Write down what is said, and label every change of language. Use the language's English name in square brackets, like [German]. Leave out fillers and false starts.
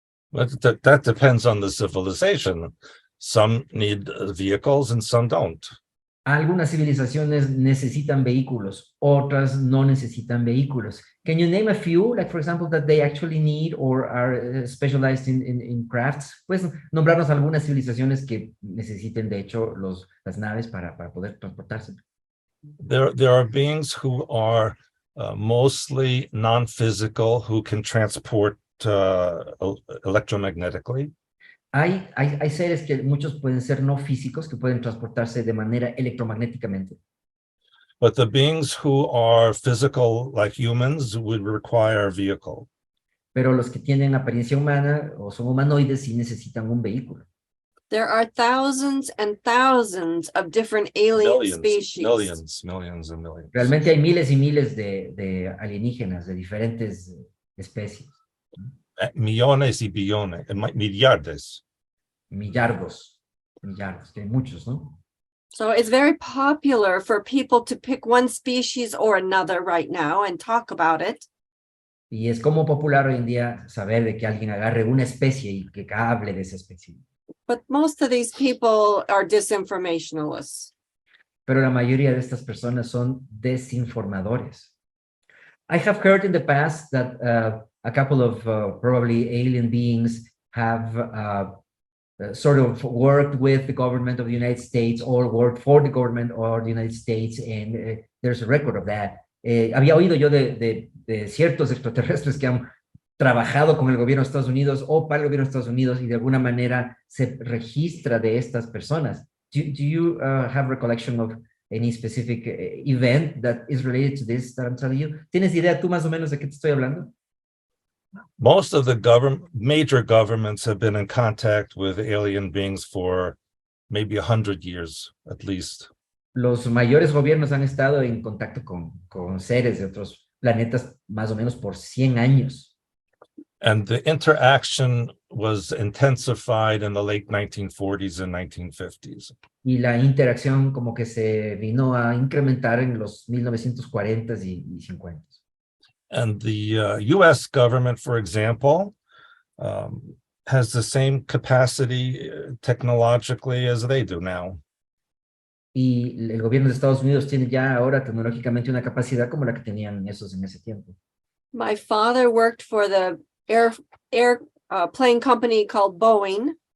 [English] But that depends on the civilization. Some need vehicles and some don't. [Spanish] Algunas civilizaciones necesitan vehículos, otras no necesitan vehículos. [English] Can you name a few, like for example, that they actually need or are specialized in crafts? [Spanish] Puedes nombrarnos algunas civilizaciones que necesiten, de hecho, las naves para poder transportarse. [English] There are beings who are mostly non-physical, who can transport electromagnetically. [Spanish] Hay seres que muchos pueden ser no físicos, que pueden transportarse de manera electromagnéticamente. [English] But the beings who are physical, like humans, would require a vehicle. [Spanish] Pero los que tienen apariencia humana o son humanoides sí necesitan un vehículo. [English] There are thousands and thousands of different alien species. Millions and millions. [Spanish] Realmente hay miles y miles de alienígenas de diferentes especies. Millones y billones, millardes. Millardos, que hay muchos, ¿no? [English] So it's very popular for people to pick one species or another right now and talk about it. [Spanish] Y es como popular hoy en día saber de que alguien agarre una especie y que hable de esa especie. [English] But most of these people are disinformationalists. [Spanish] Pero la mayoría de estas personas son desinformadores. [English] I have heard in the past that a couple of probably alien beings have sort of worked with the government of the United States or worked for the government of the United States, and there's a record of that. [Spanish] Había oído yo de ciertos extraterrestres que han trabajado con el gobierno de Estados Unidos o para el gobierno de Estados Unidos y de alguna manera se registra de estas personas. [English] Do you have recollection of any specific event that is related to this that I'm telling you? [Spanish] ¿Tienes idea tú más o menos de qué te estoy hablando? [English] Most of the major governments have been in contact with alien beings for maybe 100 years, at least. [Spanish] Los mayores gobiernos han estado en contacto con seres de otros planetas más o menos por 100 años. [English] And the interaction was intensified in the late 1940s and 1950s. [Spanish] Y la interacción como que se vino a incrementar en los 1940s y 50s. [English] And the US government, for example, has the same capacity technologically as they do now. [Spanish] Y el gobierno de Estados Unidos tiene ya ahora tecnológicamente una capacidad como la que tenían esos en ese tiempo. [English] My father worked for the plane company called Boeing,